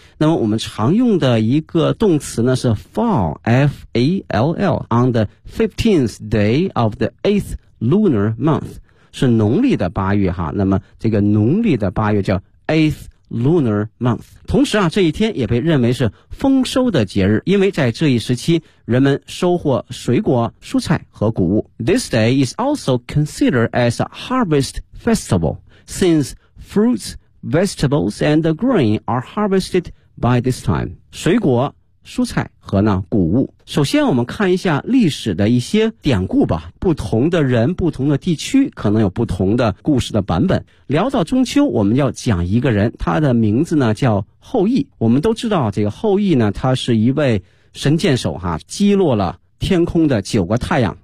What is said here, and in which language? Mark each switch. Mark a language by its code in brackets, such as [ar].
[zh] 那么我们常用的一个动词呢是 fall， F-A-L-L， [en] on the 15th day of the 8th lunar month， [zh] 是农历的8月、啊、那么这个农历的8月叫 [en] 8th lunar month。 [zh] 同时啊，这一天也被认为是丰收的节日，因为在这一时期人们收获水果蔬菜和谷物。 [en] This day is also considered as a harvest festival since fruits, vegetables and grain are harvested by this time， [zh] 水果蔬菜和呢谷物。首先我们看一下历史的一些典故吧，不同的人不同的地区可能有不同的故事的版本。聊到中秋，我们要讲一个人，他的名字呢叫后羿。我们都知道这个后羿呢，他是一位神箭手哈，击落了天空的9个太阳。